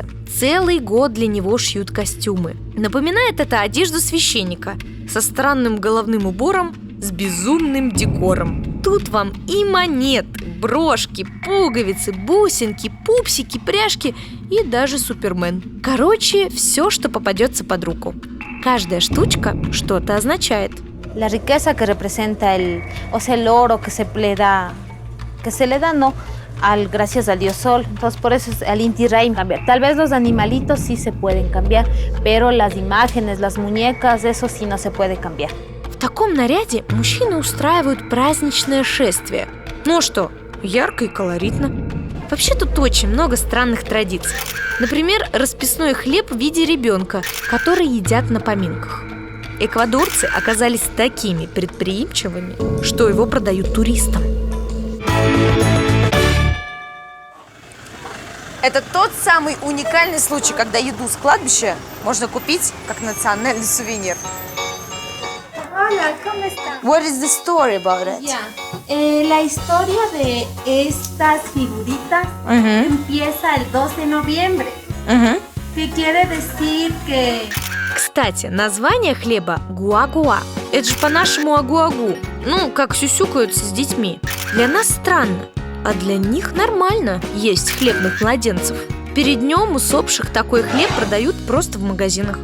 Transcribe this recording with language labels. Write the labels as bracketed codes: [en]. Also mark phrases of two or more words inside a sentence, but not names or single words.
[ru] Целый год для него шьют костюмы. Напоминает это одежду священника со странным головным убором, с безумным декором. Тут вам и монеты, брошки, пуговицы, бусинки, пупсики, пряжки и даже Супермен. Короче, все, что попадется под руку. Каждая штучка что-то означает. [es] La riqueza que representa el oro que se le da, no, gracias al dios sol. Entonces por eso es el Inti Raymi cambiar. Tal vez los animalitos sí se pueden cambiar, pero las imágenes, las muñecas, eso sí no se puede cambiar. [ru] В таком наряде мужчины устраивают праздничное шествие. Ну что, ярко и колоритно. Вообще тут очень много странных традиций. Например, расписной хлеб в виде ребенка, который едят на поминках. Эквадорцы оказались такими предприимчивыми, что его продают туристам. Это тот самый уникальный случай, когда еду с кладбища можно купить как национальный сувенир. [es] Hola, ¿cómo están? [en] What is the story about it? [es] La historia de estas figuritas empieza el 2 de noviembre. Que quiere decir que... [ru] Кстати, название хлеба гуа-гуа. Это же по-нашему агу-агу. Ну, как сюсюкаются с детьми. Для нас странно, а для них нормально есть хлебных младенцев. Перед днем усопших такой хлеб продают просто в магазинах.